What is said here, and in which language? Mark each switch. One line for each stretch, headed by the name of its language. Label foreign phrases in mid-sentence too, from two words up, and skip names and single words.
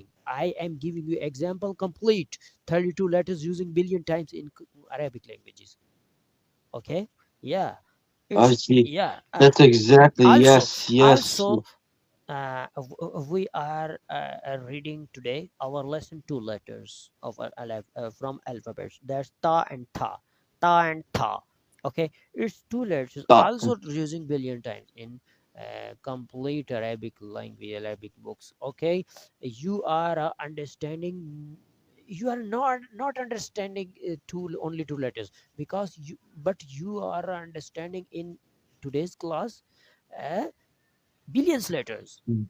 English: I am giving you example complete 32 letters using billion times in Arabic languages. Okay, yeah, I it's see. yeah. That's exactly yes. Also, we are reading today our lesson two letters of from alphabets. That's ta and tha, ta and tha. Okay, it's two letters Stop. also using billion times in complete Arabic language, Arabic books. Okay, you are understanding you are not understanding only two letters, because you are understanding in today's class billions letters.